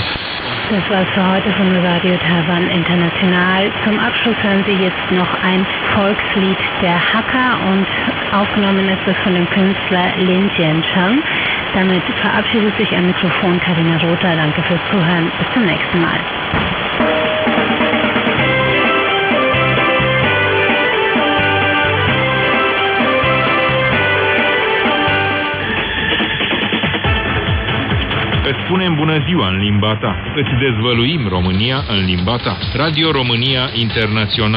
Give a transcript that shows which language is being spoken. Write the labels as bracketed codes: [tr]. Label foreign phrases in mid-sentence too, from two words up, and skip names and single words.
[de] Das war's für heute von Radio Taiwan International. Zum Abschluss hören Sie jetzt noch ein Volkslied der Hakka und aufgenommen ist es von dem Künstler Lin Jiancheng. Damit verabschiedet sich am Mikrofon Karina Rother. Danke fürs Zuhören. Bis zum nächsten Mal. [ro] Îți spunem bună ziua în limba ta. Îți dezvăluim România în limba ta. Radio România Internațional.